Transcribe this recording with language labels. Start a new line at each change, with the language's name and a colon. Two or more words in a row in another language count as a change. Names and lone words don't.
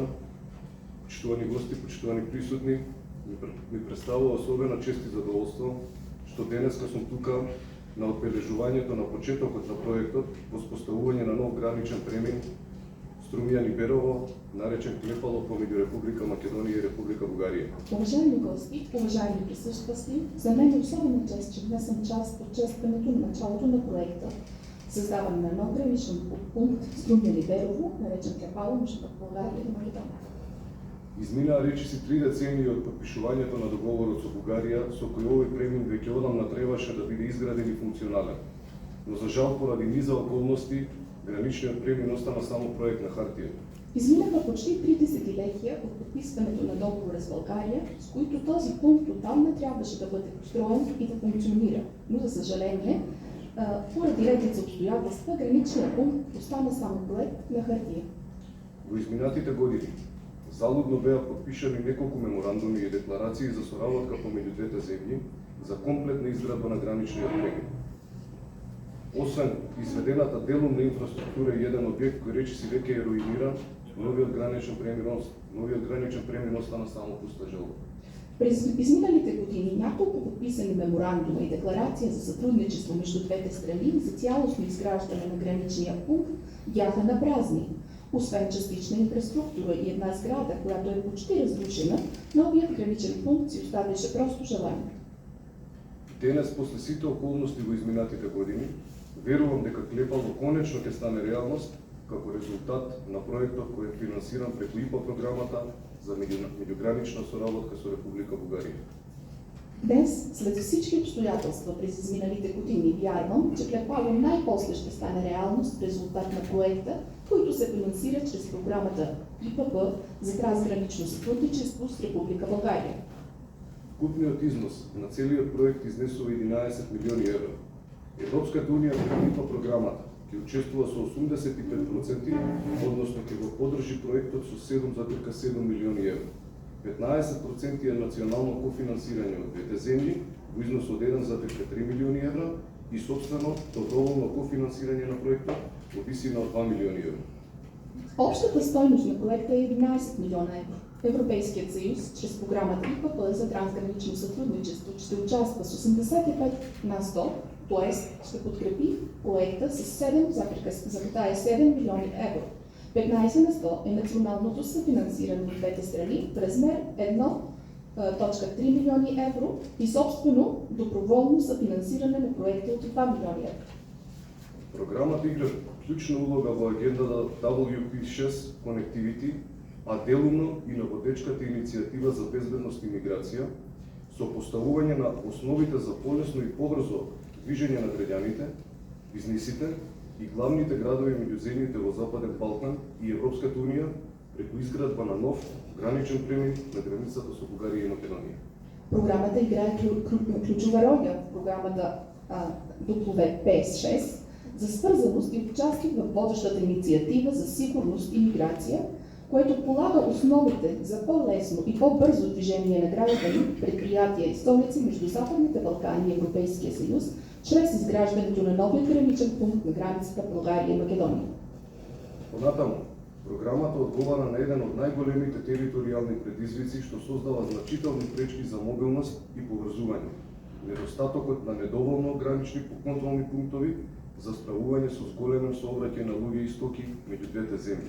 Macedonian: Почитувани гости, почитувани присутни, ми представува особена чест и задоволство што денеска сум тука на одбележувањето на почетокот на проектот воспоставување на нов граничен премин Струмјани-Берово, наречен Клепало помеѓу Република Македонија и Република Бугарија.
Bulgarian: Уважаеми гости, уважаеми присъстващи, за мен е особена чест, че днес съм част от честването на началото на проекта, създаване на нов граничен пункт Струмјани-Берово, наречен Клепало между Бугарија и Македонија.
Macedonian: Изминаа речиси 3 децении од подпишувањето на договорот со Бугарија, со кој овој премин веќе одамна требаше да биде изграден и функционален. Но за жал поради низа околности, граничниот премин остана само проект на хартија.
Bulgarian: Изминаха почти 3 десетилетия от подписването на договора с България, с които този пункт отдавна трябваше да бъде построен и да функционира. Но за съжаление, поради редица обстоятелства, граничният пункт остана само проект на хартија.
Macedonian: Во изминатите години залудно беа подпишани неколку меморандуми и декларации за соработка помеѓу двете земји за комплетна изградба на граничниот премин. Освен изведената делумна инфраструктура и еден објект кој речиси веќе е руиниран, новиот граничен премин остана само пуста желба.
Bulgarian: През изминалите години няколко подписани меморандума и декларация за сътрудничество между двете страни за цялостно изграждане на граничния пункт бяха напразни. Освен частична инфраструктура и една сграда, която е почти разрушена, новият граничен пункт си оставяше просто желание.
Macedonian: Денес, после сите околности во изминатите години, верувам дека Клепало конечно ќе стане реалност како резултат на проектот кој е финансиран преку ИПА програмата за меѓугранична соработка со Република Бугарија.
Bulgarian: Днес, след всички обстоятелства през изминалите години, вярвам, че Клепало най-после ще стане реалност в резултат на проекта, който се финансира чрез програмата ИПП за трансгранично сътрудничество с Република България.
Macedonian: Купниот износ на целиот проект изнесува 11 милиони евро. Европската унија преку ИПА програмата ќе учествува со 85%, односно ќе го поддржи проектот со 7,7 милиони евро. 15% е национално кофинансирање од двете земји во износ од 1,3 милиони евро и собствено доброволно кофинансирање на проектот во висина од 2 милиони евро.
Bulgarian: Общата стойност на проекта е 11 милиона евро. Европейският съюз, чрез програмата ИПП за трансгранично сътрудничество, ще участва с 85 на 100, т.е. ще подкрепи проекта с 7,7 милиони евро. 15 на 100 е националното съфинансиране от двете страни в размер 1,3 милиони евро и собствено доброволно съфинансиране на проекта от 2 милиони евро.
Macedonian: Програмата игра клучна улога во агендата WP6 Connectivity, а делумно и на водечката иницијатива за безбедност и миграција, со поставување на основите за полесно и побрзо движење на граѓаните, бизнисите и главните градови меѓу земјите во Западен Балкан и Европската унија преку изградба на нов граничен премин на границата со Бугарија и Македонија.
Bulgarian: Програмата играе ключова роля в програмата WP6 за свързаност и участие в водещата инициатива за сигурност и миграция, което полага основите за по-лесно и по-бързо движение на граждани, предприятия и столици между Западните Балкани и Европейския съюз, чрез изграждането на новия граничен пункт на границата България и Македония.
Macedonian: Понатаму, програмата одговара на еден од најголемите територијални предизвици што создава значителни пречки за мобилност и поврзување, недостатокот на недоволно гранични контролни пунктови за справување со зголемен сообраќај на луѓе и стоки меѓу двете земји.